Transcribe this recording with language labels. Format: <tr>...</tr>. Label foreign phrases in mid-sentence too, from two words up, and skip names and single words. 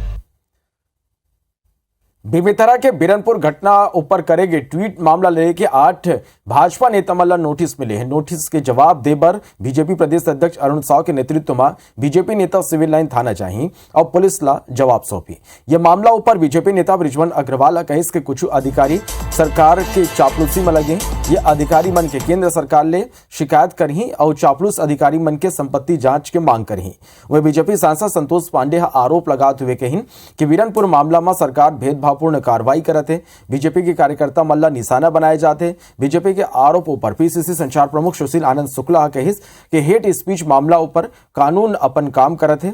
<hne>बेमेतरा के बिरनपुर घटना ऊपर करेंगे ट्वीट। मामला लेके 8 भाजपा नेता मल्ला नोटिस मिले हैं। नोटिस के जवाब देबर बीजेपी प्रदेश अध्यक्ष अरुण साव के नेतृत्व में बीजेपी नेता सिविल लाइन थाना चाहिए और पुलिस ला जवाब सौंपी। यह मामला ऊपर बीजेपी नेता बृजमन अग्रवाल कहिस के कुछ अधिकारी सरकार के चापलूसी में लगे। ये अधिकारी मन के केंद्र सरकार ले शिकायत करही और चापलूस अधिकारी मन के संपत्ति जांच के मांग करही। वह बीजेपी सांसद संतोष पांडे आरोप लगाते हुए कही कि बिरनपुर मामला में सरकार भेदभाव पूर्ण कार्रवाई करते। बीजेपी के कार्यकर्ता मल्ला निशाना बनाए जाते। बीजेपी के आरोपों पर पीसीसी संचार प्रमुख सुशील आनंद शुक्ला कहिस कि</hne> <en>hate speech</en> <hne>मामला ऊपर कानून अपन काम करते।</hne>